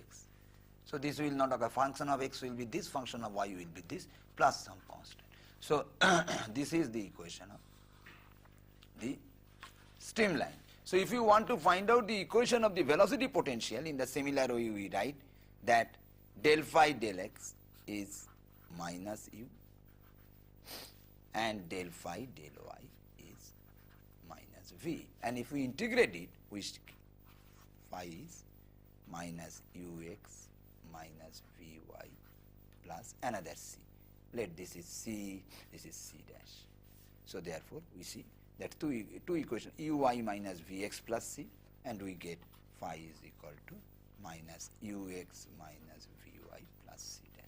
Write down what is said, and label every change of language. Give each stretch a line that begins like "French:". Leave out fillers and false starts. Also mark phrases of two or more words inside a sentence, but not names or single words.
English: So this will not occur, function of x will be this, function of y will be this, plus some constant. So this is the equation of the streamline. So if you want to find out the equation of the velocity potential, in the similar way we write that del phi del x is minus u and del phi del y is minus v, and if we integrate it, we phi is minus ux minus vy plus another c. Let this is c, this is c dash. So therefore we see that two equations, uy minus vx plus c, and we get phi is equal to minus ux minus vy plus c dash.